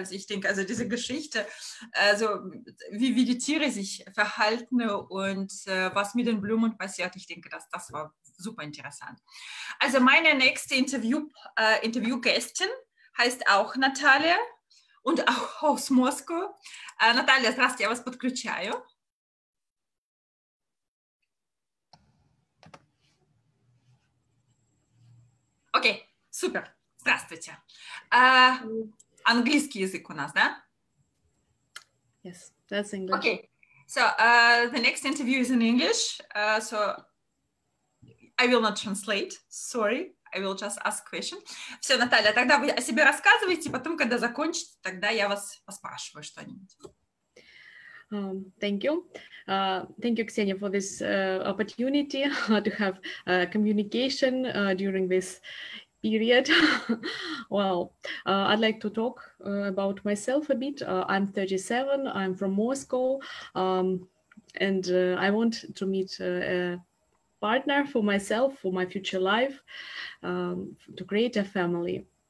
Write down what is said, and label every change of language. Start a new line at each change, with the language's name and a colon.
German: Also ich denke, also diese Geschichte, also wie die Tiere sich verhalten und was mit den Blumen passiert, ich denke, das war super interessant. Also meine nächste Interviewgästin heißt auch Наталья und auch aus Moskau.
Russian: Наталья, здравствуйте, я вас подключаю. Окей, супер. Здравствуйте. Английский язык у нас, да?
English: Yes, that's English. Okay, so the next interview is in English. So I will not translate, sorry. I will just ask question.
Russian: Все, Наталья, тогда вы о себе рассказывайте, потом, когда закончите, тогда я вас поспрашиваю что-нибудь.
English: Thank you. Thank you, Ksenia, for this opportunity to have communication during this period. Well, I'd like to talk about myself a bit. I'm 37, I'm from Moscow, and I want to meet a partner for myself, for my future life, to create a family.